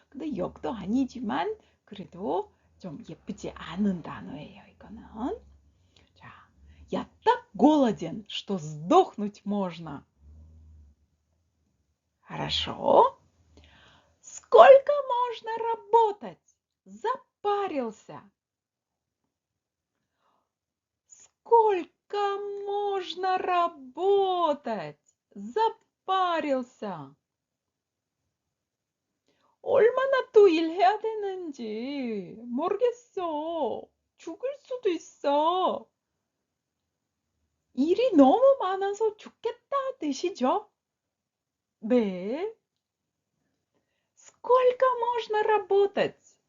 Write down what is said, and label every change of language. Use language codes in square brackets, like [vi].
[ko] 근데 역도 아니지만 그래도 좀 예쁘지 않은 단어예요. 이거는. 자, [ru] я так голоден, что сдохнуть можно. хорошо. Сколько можно работать? Запарился. Сколько можно работать? Запарился. [ko] 얼마나 또 일해야 되는지 모르겠어. 죽을 수도 있어. 일이 너무 많아서 죽겠다 뜻이죠. 네. [ru] Сколько можно работать?